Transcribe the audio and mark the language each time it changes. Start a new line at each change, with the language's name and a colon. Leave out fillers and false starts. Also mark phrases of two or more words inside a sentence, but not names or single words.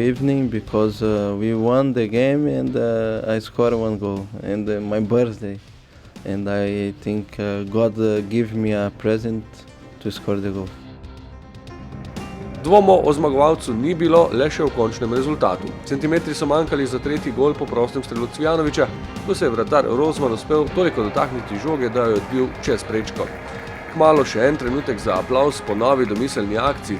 English: evening, because we won the game and I scored 1 goal, and my birthday, and I think God gave me a present to score the goal.
Slovenian: Dvomo o zmagovalcu ni bilo, le še v končnem rezultatu. Centimetri so manjkali za 3. gol po prostem strelu Cvijanovića, ko se je vratar Rozman uspel toliko dotakniti žoge, da jo je odbil čez prečko. Kmalu še en trenutek za aplavz po novi domiselni akciji.